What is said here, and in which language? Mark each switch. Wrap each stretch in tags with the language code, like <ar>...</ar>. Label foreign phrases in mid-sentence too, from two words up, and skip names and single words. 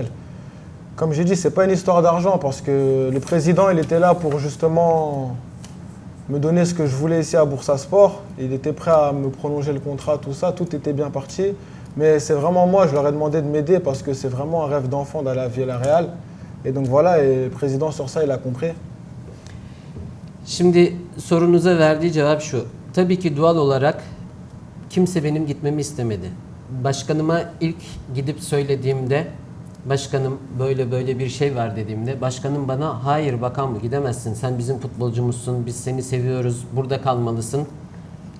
<fr>Comme j'ai dit, c'est pas une histoire d'argent parce que le président, il était là pour justement me donner ce que je voulais ici à Bursaspor. Il était prêt à me prolonger le contrat, tout ça, tout était bien parti. Mais c'est vraiment moi, je leur ai demandé de m'aider parce que c'est vraiment un rêve d'enfant d'aller à Villarreal. Et donc voilà, et le président sur ça, il a compris.</fr> <tr>Şimdi sorunuza verdiği cevap şu. Tabii ki doğal olarak kimse benim gitmemi istemedi. Başkanıma ilk gidip söylediğimde, başkanım böyle bir şey var dediğimde, başkanım bana hayır Bakambu gidemezsin, sen bizim futbolcumuzsun, biz seni seviyoruz, burada kalmalısın.</tr>